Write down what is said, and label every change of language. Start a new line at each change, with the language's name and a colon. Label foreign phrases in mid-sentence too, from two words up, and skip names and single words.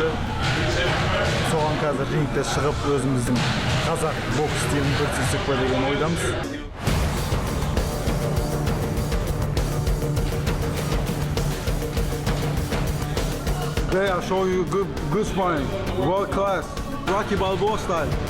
Kazakh: Соған қазір рингте шығып, өзіміздің қазақ бокс стилін көрсетсек па деген ойдамыз.
English: Today I'll show you good sparring, world class, Rocky Balboa style.